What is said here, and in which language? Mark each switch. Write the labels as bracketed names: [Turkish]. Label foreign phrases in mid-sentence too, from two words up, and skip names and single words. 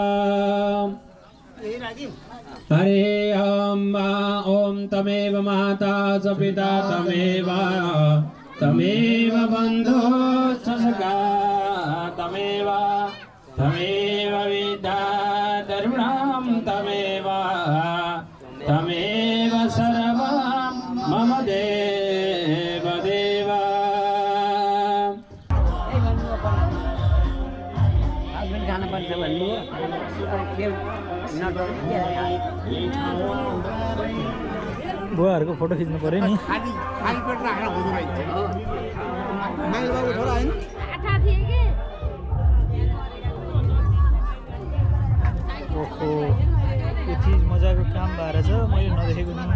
[Sanskrit] हरे ॐ तमेव माता च पिता तमेव बन्धो च सखा तमेव विद्या तरुणां तमेव सर्वं मम देव देव। [Nepali] बुवाहरूको फोटो खिच्नु पर्यो नि। ओहो यो चिज मजाको काम भएर छ, मैले नदेखेको नि।